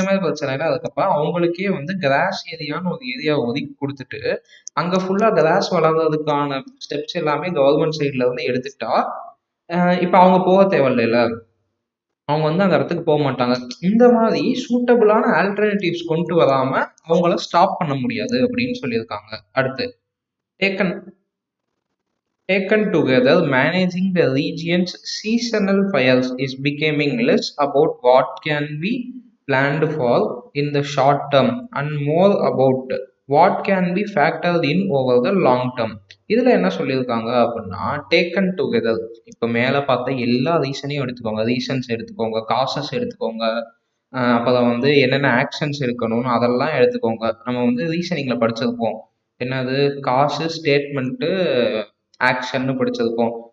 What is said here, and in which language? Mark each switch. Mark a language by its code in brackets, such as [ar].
[ta] இந்த மாதிரி பிரச்சனைல அதுக்கப்புறம் அவங்களுக்கே வந்து கிராஸ் ஏரியான்னு ஒரு ஏரியாவை ஒதுக்கி கொடுத்துட்டு அங்க ஃபுல்லா கிராஸ் வளர்றதுக்கான ஸ்டெப்ஸ் எல்லாமே கவர்மெண்ட் சைட்ல இருந்து எடுத்துட்டா இப்ப அவங்க போக தேவையில்ல, அவங்க வந்து அந்த இடத்துக்கு போக மாட்டாங்க. இந்த மாதிரி சூட்டபிளான ஆல்டர்னேட்டிவ்ஸ் கொண்டு வராம அவங்கள ஸ்டாப் பண்ண முடியாது அப்படின்னு சொல்லியிருக்காங்க. [en] அடுத்து, taken Taken together, managing the region's seasonal fires is becoming less about what can be planned for in the short term and more about what can be factored in over the long term. [ta] இதில் என்ன சொல்லியிருக்காங்க அப்படின்னா, [en] Taken together. [ta] இப்போ மேலே பார்த்த எல்லா ரீசனையும் எடுத்துக்கோங்க, reasons எடுத்துக்கோங்க, காசஸ் எடுத்துக்கோங்க, அப்புறம் வந்து என்னென்ன ஆக்ஷன்ஸ் எடுக்கணும்னு அதெல்லாம் எடுத்துக்கோங்க. நம்ம வந்து ரீசனிங்கில் படிச்சிருப்போம், என்னது காசு, ஸ்டேட்மெண்ட்டு, ஆக்ஷன்னு படிச்சிருப்போம்.